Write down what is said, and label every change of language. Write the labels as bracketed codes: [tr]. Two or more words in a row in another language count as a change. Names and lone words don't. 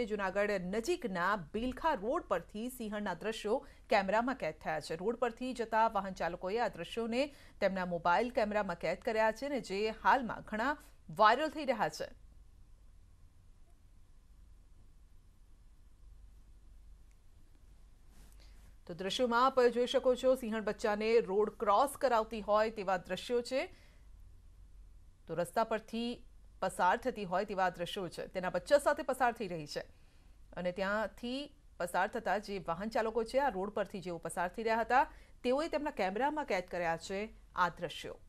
[gu] જૂનાગઢ નજીકના બિલખા રોડ પરથી સિંહણના દૃશ્યો કેમેરામાં કેદ થયા છે। રોડ પરથી જતા વાહન ચાલકોએ આ દૃશ્યોને તેમના મોબાઇલ કેમેરામાં કેદ કર્યા છે ને જે હાલમાં ઘણા વાયરલ થઈ રહ્યા છે। [hi] तो दृश्यों में आप [gu] જોઈ શકો છો સિંહણ બચ્ચા ને રોડ ક્રોસ કરાવતી હોય તેવા દૃશ્યો છે। તો રસ્તા પરથી પસાર થતી હોય તેવા દૃશ્યો છે। તેના બચ્ચા સાથે પસાર થઈ રહી છે અને ત્યાંથી પસાર થતા જે વાહન ચાલકો છે આ રોડ પરથી જેઓ પસાર થઈ રહ્યા હતા તેઓએ તેમના કેમેરામાં કેદ કર્યા છે આ દૃશ્યો।